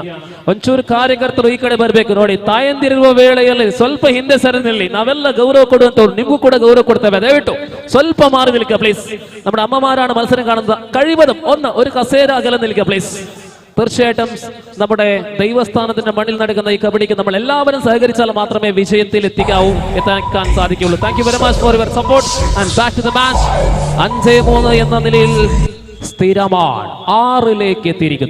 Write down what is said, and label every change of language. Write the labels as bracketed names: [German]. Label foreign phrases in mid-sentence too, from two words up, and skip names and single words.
[Kannada] ಒಂಚೂರು ಕಾರ್ಯಕರ್ತರು ಈ ಕಡೆ ಬರಬೇಕು. ನೋಡಿ, ತಾಯಂದಿರುವ ವೇಳೆಯಲ್ಲಿ ಸ್ವಲ್ಪ ಹಿಂದೆ ಸರಿ ನಿಲ್ಲಿ. ನಾವೆಲ್ಲ ಗೌರವ ಕೊಡುವಂತವ್ರು, ನಿಮಗೂ ಕೂಡ ಗೌರವ ಕೊಡ್ತೇವೆ. ದಯವಿಟ್ಟು ಸ್ವಲ್ಪ [Malayalam] മാറി നിൽക്കുക പ്ലീസ്. നമ്മുടെ അമ്മമാരാണ് മത്സരം കാണുന്നത്. കഴിവതും ഒരു കസേര അകലെ നിൽക്കുക പ്ലീസ്. തീർച്ചയായിട്ടും നമ്മുടെ ദൈവസ്ഥാനത്തിന്റെ മണ്ണിൽ നടക്കുന്ന ഈ കബഡിക്ക് നമ്മൾ എല്ലാവരും സഹകരിച്ചാൽ മാത്രമേ വിജയത്തിൽ എത്താൻ സാധിക്കുകയുള്ളൂ. [English] Thank you very much for your support and back to the match. [Malayalam] 5-3 എന്ന നിലയിൽ സ്ഥിരമാണ് 6ലേക്ക് എത്തിയിരിക്കുന്നു.